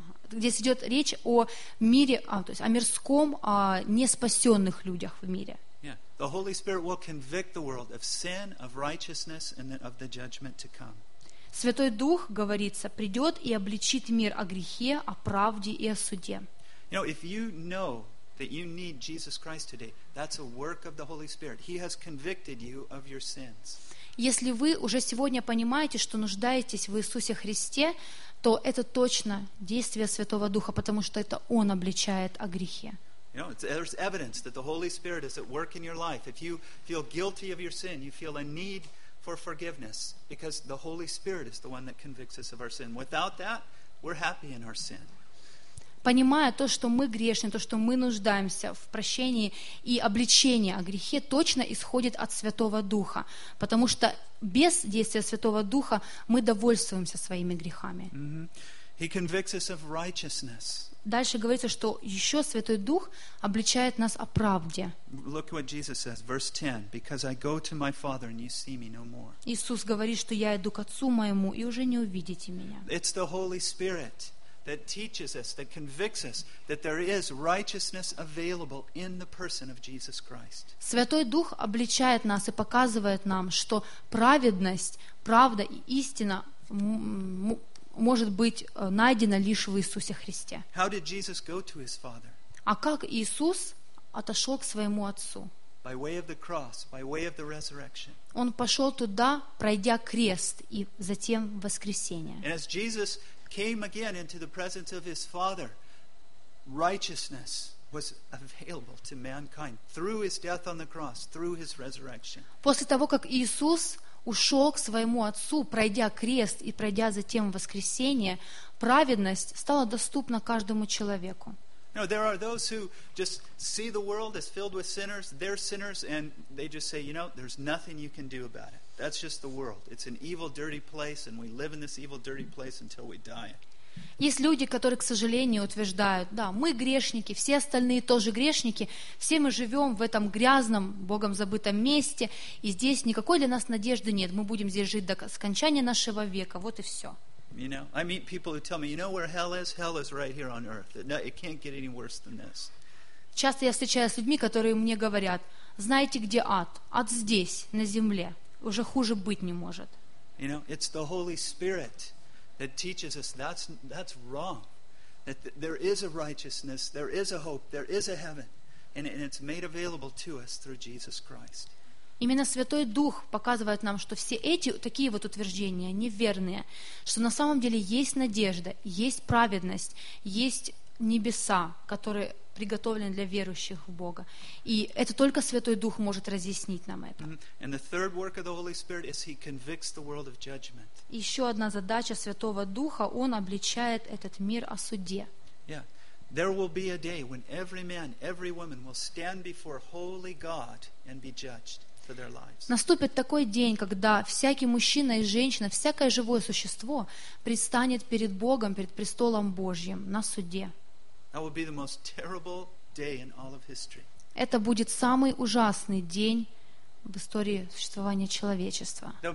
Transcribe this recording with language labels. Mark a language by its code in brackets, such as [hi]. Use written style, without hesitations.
[ru] Здесь идет речь о мире, то есть о мирском, о неспасенных людях в мире. [en] The Holy Spirit will convict the world of sin, of righteousness, and of the judgment to come. [ru] Святой Дух, говорится, придет и обличит мир о грехе, о правде и о суде. [en] You know, if you know that you need Jesus Christ today, that's a work of the Holy Spirit. He has convicted you of your sins. [ru] Если вы уже сегодня понимаете, что нуждаетесь в Иисусе Христе, то это точно действие Святого Духа, потому что это Он обличает о грехе. [en] You know, there's evidence that the Holy Spirit is at work in your life. If you feel guilty of your sin, you feel a need for forgiveness, because the Holy Spirit is the one that convicts us of our sin. Without that, we're happy in our sin. [ru] Понимая то, что мы грешны, то, что мы нуждаемся в прощении и обличении о грехе, точно исходит от Святого Духа, потому что без действия Святого Духа мы довольствуемся своими грехами. Mm-hmm. Дальше говорится, что еще Святой Дух обличает нас о правде. [en] Look what Jesus says, verse 10, because I go to my Father and you see me no more. [ru] Иисус говорит, что я иду к Отцу моему и уже не увидите меня. [en] It's the Holy Spirit that teaches us, that convicts us, that there is righteousness available in the person of Jesus Christ. [ru] Святой Дух обличает нас и показывает нам, что праведность, правда и истина может быть найдена лишь в Иисусе Христе. [en] How did Jesus go to his Father? [ru] А как Иисус отошел к своему Отцу? [en] By way of the cross, by way of the resurrection. [ru] Он пошел туда, пройдя крест и затем воскресение. [en] And as Jesus came again into the presence of his Father, righteousness was available to mankind through his death on the cross, through his resurrection. [ru] После того, как Иисус ушел к своему Отцу, пройдя крест и пройдя затем воскресение, праведность стала доступна каждому человеку. [en] Now, there are those who just see the world as filled with sinners, they're sinners, and they just say, you know, there's nothing you can do about it. That's just the world. It's an evil, dirty place, and we live in this evil, dirty place until we die. [ru] Есть люди, которые, к сожалению, утверждают, да, мы грешники, все остальные тоже грешники, все мы живем в этом грязном, Богом забытом месте, и здесь никакой для нас надежды нет. Мы будем здесь жить до скончания нашего века. Вот и все. [en] You know, I meet people who tell me, you know where hell is? Hell is right here on earth. It can't get any worse than this. [ru] Часто я встречаюсь с людьми, которые мне говорят, знаете, где ад? Ад здесь, на земле. Уже хуже быть не может. [en] You know, it's the Holy Spirit that teaches us that's wrong. That there is a righteousness, there is a hope, there is a heaven, and it's made available to us through Jesus Christ. [ru] Именно Святой Дух показывает нам, что все эти такие вот утверждения неверные, что на самом деле есть надежда, есть праведность, есть небеса, которые приготовлены для верующих в Бога. И это только Святой Дух может разъяснить нам это. Еще одна задача Святого Духа, Он обличает этот мир о суде. Yeah. [en] There will be a day when every man, every woman will stand before holy God and be judged. [ru] Наступит такой день, когда всякий мужчина и женщина, всякое живое существо предстанет перед Богом, перед престолом Божьим на суде. Это будет самый ужасный день в истории существования человечества.